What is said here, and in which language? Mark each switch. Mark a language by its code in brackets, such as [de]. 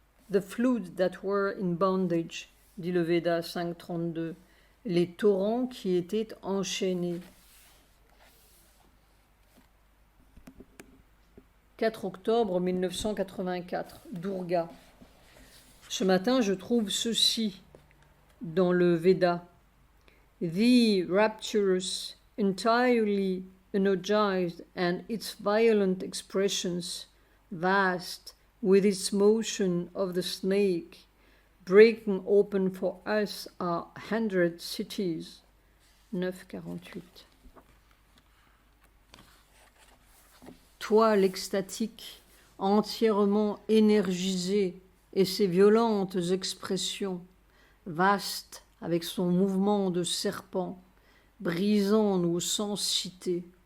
[en] The floods that were in bondage, [fr] dit le Veda 5.32, les torrents qui étaient enchaînés. 4 octobre 1984, Durga. Ce matin, je trouve ceci dans le Veda. [en] The rapturous, entirely energized and its violent expressions, vast with its motion of the snake, breaking open for us our 100 cities. [fr] 9.48. Toi, l'extatique, entièrement énergisé, et ses violentes expressions, vaste avec son mouvement de serpent, brisant nos sensités.